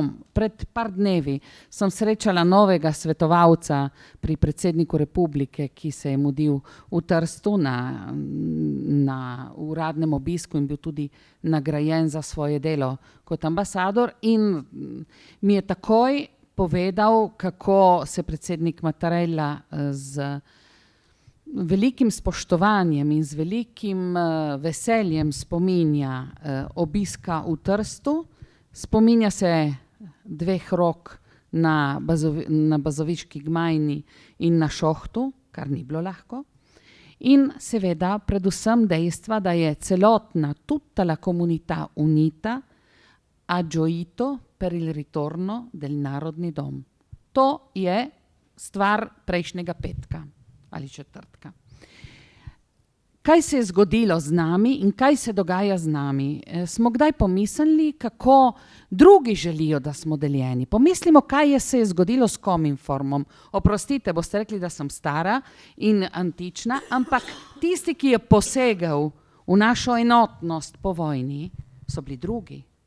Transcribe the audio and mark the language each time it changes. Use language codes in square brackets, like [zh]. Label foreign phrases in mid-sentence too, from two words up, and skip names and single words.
[sl] Pred par dnevi sem srečala novega svetovalca pri predsedniku republike, ki se je mudil v Trstu na uradnem obisku in bil tudi nagrajen za svoje delo kot ambasador, in mi je takoj povedal, kako se predsednik Mattarella z velikim spoštovanjem in z velikim veseljem spominja obiska v Trstu. Spominja se 2 rok na Bazoviški gmajni in na Šohtu, kar ni bilo lahko. In seveda predvsem dejstva, da je celotna, [it] tutta la comunità unita ha gioito per il ritorno del Narodni dom. [sl] To je stvar prejšnjega petka ali četrtka. Kaj se je zgodilo z nami in kaj se dogaja z nami? Smo kdaj pomislili, kako drugi želijo, da smo deljeni? Pomislimo, kaj se je zgodilo s Kominformom. Oprostite, boste rekli, da sem stara in antična, ampak tisti, ki je posegal v našo enotnost po vojni, so bili drugi.